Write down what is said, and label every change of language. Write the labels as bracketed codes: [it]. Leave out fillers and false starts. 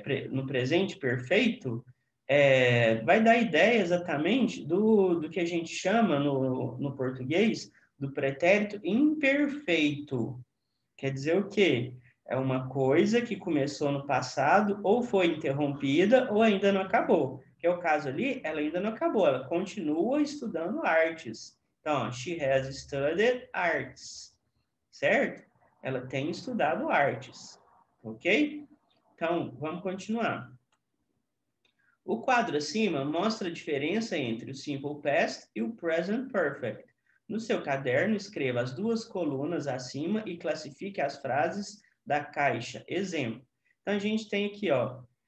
[pt] No presente perfeito, vai dar ideia exatamente do que a gente chama no português do pretérito imperfeito. Quer dizer o quê? É uma coisa que começou no passado, ou foi interrompida, ou ainda não acabou. Que é o caso ali, ela ainda não acabou, ela continua estudando artes. [en] Então, she has studied arts, certo? [pt] Ela tem estudado artes, ok? Então, vamos continuar. O quadro acima mostra a diferença entre o simple past e o present perfect. No seu caderno, escreva as 2 colunas acima e classifique as frases da caixa. Exemplo. Então, a gente tem aqui, ó,